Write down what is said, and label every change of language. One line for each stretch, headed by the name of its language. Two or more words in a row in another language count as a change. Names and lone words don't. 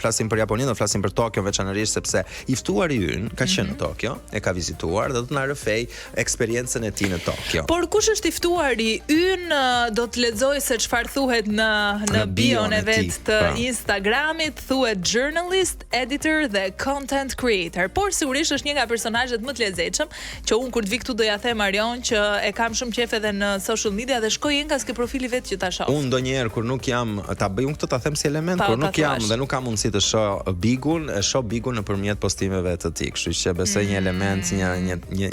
Albanian: Flasim për Japoninë, do flasim për Tokyo veçanërisht sepse i ftuari ynë ka qenë në Tokyo, e ka vizituar dhe do të na rrëfej eksperiencën e tij në Tokyo. Por kush është i ftuari ynë, do të lexoj se çfarë thuhet në bion e vet të Instagramit, thuhet
English: journalist, editor
Albanian: dhe
English: content creator.
Albanian: Por sigurisht është një nga personazhet më të lezetshëm që unë kur të vi këtu do ja them Arion që e kam shumë qejf edhe në
English: social media
Albanian: dhe shkoj nga ske profili vet që ta shoh. Unë ndonjëherë kur nuk jam ta bëj unë këtë ta them si element, kur nuk jam dhe nuk kam mundësi të shoh Bigun, e shoh Bigun nëpërmjet postimeve të tij, kështu që besoj një element, një